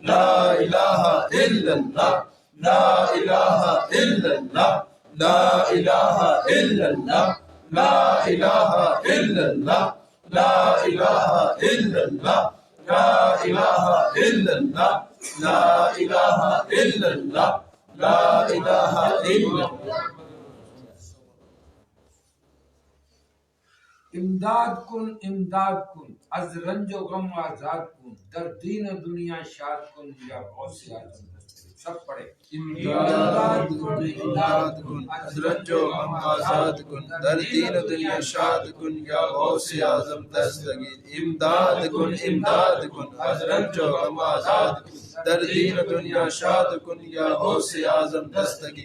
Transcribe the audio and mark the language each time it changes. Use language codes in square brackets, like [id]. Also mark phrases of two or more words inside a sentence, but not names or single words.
[ar] لا الہ الا اللہ لا الہ الا اللہ لا الہ الا اللہ لا الہ الا اللہ لا الہ الا اللہ لا الہ الا اللہ لا الہ الا اللہ لا الہ الا اللہ. [fa] امداد کن از رنج و غم آزاد کن در دین و دنیا شاد کن یا غوث اعظم. [ur] سب پڑھے. [fa] امداد کن از رنج و غم آزاد کن در دین و دنیا شاد کن یا غوث اعظم دستگیر. امداد کن از رنج و غم آزاد کن در دین و دنیا شاد کن یا غوث اعظم دستگیر.